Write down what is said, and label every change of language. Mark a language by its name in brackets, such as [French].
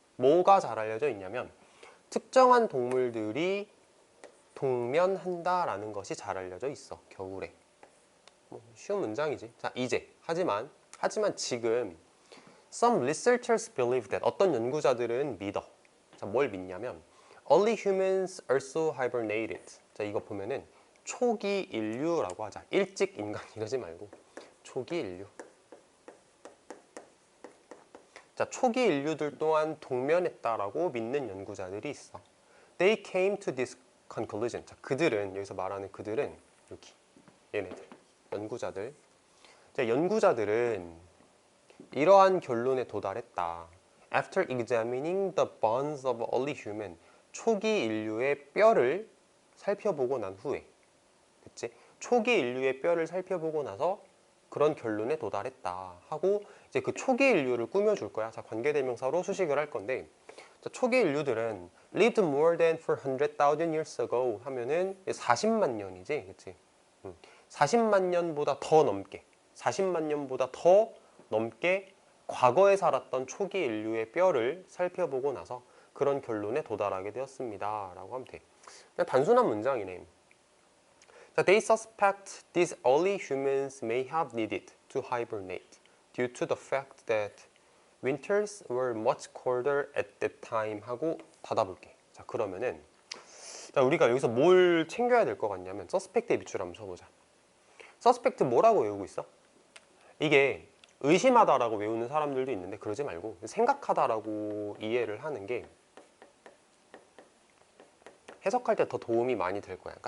[Korean] 뭐가 잘 알려져 있냐면 특정한 동물들이 동면한다라는 것이 잘 알려져 있어. 겨울에. 쉬운 문장이지. 자, 이제 하지만 지금 [English] Some researchers believe that [Korean] 어떤 연구자들은 믿어. 자, 뭘 믿냐면 [English] Early humans also hibernated. [Korean] 자, 이거 보면은 초기 인류라고 하자. 일찍 인간 이러지 말고 초기 인류. 자, 초기 인류들 또한 동면했다라고 믿는 연구자들이 있어. [English] They came to this conclusion. [Korean] 자, 그들은 여기서 말하는 그들은 여기 얘네들 연구자들. 자, 연구자들은 이러한 결론에 도달했다. [English] After examining the bones of early human, [Korean] 초기 인류의 뼈를 살펴보고 난 후에, 그치? 초기 인류의 뼈를 살펴보고 나서 그런 결론에 도달했다 하고 이제 그 초기 인류를 꾸며줄 거야. 자, 관계대명사로 수식을 할 건데, 자, 초기 인류들은 [English] lived more than 400,000 years ago [Korean] 하면은 40만 년이지, 그치? 40만 년보다 더 넘게, 40만 년보다 더 넘게 과거에 살았던 초기 인류의 뼈를 살펴보고 나서 그런 결론에 도달하게 되었습니다 라고 하면 돼. 그냥 단순한 문장이네. [English] 자, They suspect these early humans may have needed to hibernate due to the fact that winters were much colder at that time [Korean] 하고 닫아볼게. 자, 그러면은 자, 우리가 여기서 뭘 챙겨야 될 것 같냐면 suspect에 밑줄 한번 쳐보자. suspect 뭐라고 외우고 있어? 이게 의심하다라고 외우는 사람들도 있는데 그러지 말고 생각하다라고 이해를 하는 게 해석할 때 더 도움이 많이 될 거야.